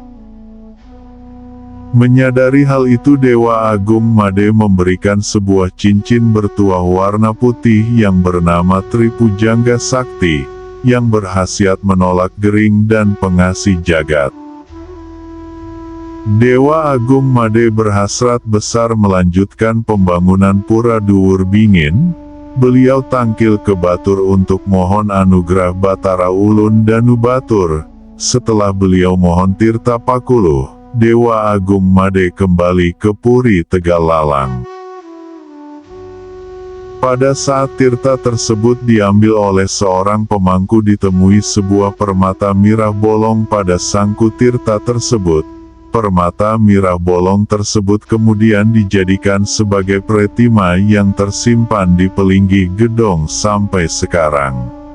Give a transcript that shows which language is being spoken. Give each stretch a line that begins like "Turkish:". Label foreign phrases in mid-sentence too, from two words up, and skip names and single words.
Indonesian: Menyadari hal itu Dewa Agung Made memberikan sebuah cincin bertuah warna putih yang bernama Tripujangga Sakti, yang berkhasiat menolak gering dan pengasih jagat. Dewa Agung Made berhasrat besar melanjutkan pembangunan Pura Duur Bingin. Beliau tangkil ke Batur untuk mohon anugerah Batara Ulun Danu Batur. Setelah beliau mohon tirta pakuluh, Dewa Agung Made kembali ke Puri Tegal Lalang. Pada saat tirta tersebut diambil oleh seorang pemangku ditemui sebuah permata mirah bolong pada sangku tirta tersebut. Permata mirah bolong tersebut kemudian dijadikan sebagai pretima yang tersimpan di Pelinggi Gedong sampai sekarang.